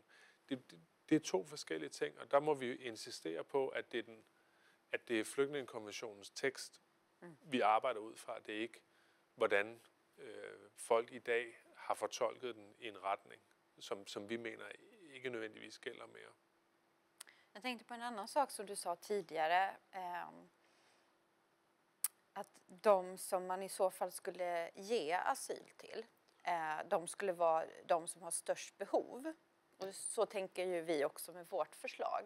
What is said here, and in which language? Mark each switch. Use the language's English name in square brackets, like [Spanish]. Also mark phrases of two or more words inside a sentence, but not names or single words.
[Danish] Det er to forskellige ting, og der må vi insistere på, at det er flygtningekonventionens tekst, vi arbejder ud fra. Det er ikke, hvordan folk i dag har fortolket den i en retning, som vi mener ikke nødvendigvis gælder mere. [Swedish] Jag tänkte på en annan sak som du sa tidigare. Att de som man i så fall skulle ge asyl till, de skulle vara de som har störst behov. Och så tänker ju vi också med vårt förslag.